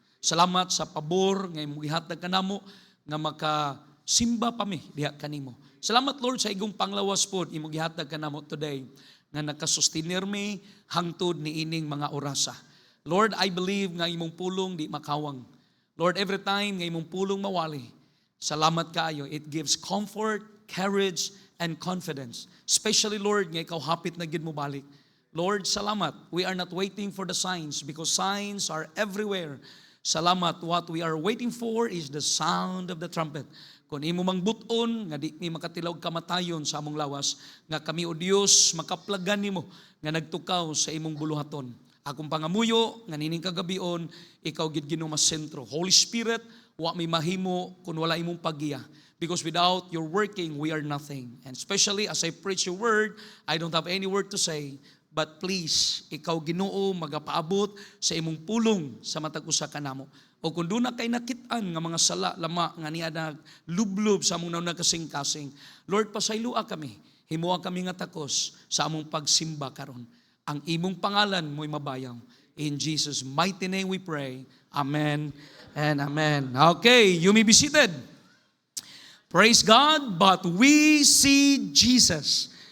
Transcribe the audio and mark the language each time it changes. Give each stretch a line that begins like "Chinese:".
Cebuano: Salamat sa pabor nga imong gihatag kanamo nga makasimba pa mi diha kanimo. Salamat Lord sa igong panglawas pod imong gihatag kanamo today nga nakasustinir mi hangtod ni ining mga orasa. Lord,
English: I believe
Cebuano: nga imong pulong di makawang. Lord,
English: every time
Cebuano: nga imong pulong mawali, salamat kaayo.
English: It gives comfort, courage, and confidence. Especially
Cebuano: Lord, nga ikaw hapit na gid mo balik. Lord, salamat.
English: We are not waiting for the signs because signs are everywhere.
Cebuano: Salamat.
English: What we are waiting for is the sound of the trumpet.
Cebuano: Kung imo mang buton, nga di mi makatilawg kamatayon sa among lawas, nga kami o Dios makaplagan nimo nga nagtukaw sa imong buluhaton. Akong pangamuyo, nga nining kagabion, ikaw gid Ginoo mas sentro. Holy Spirit, wa may mahimo kung wala imong paggiya.
English: Because without your working, we are nothing. And especially as I preach your word, I don't have any word to say. But please,
Cebuano: ikaw Ginoo magapaabot sa imong pulong sa matag usa kanamo. O kung doon na kay nakit-an nga mga sala lama nga niya naglublob sa among nakasing-kasing, Lord, pasaylua kami. Himuha kami nga takos sa among pagsimba karon. Ang imong pangalan mo'y mabayaw.
English: In Jesus' mighty name we pray. Amen and amen. Okay, you may be seated. Praise God, but we see Jesus.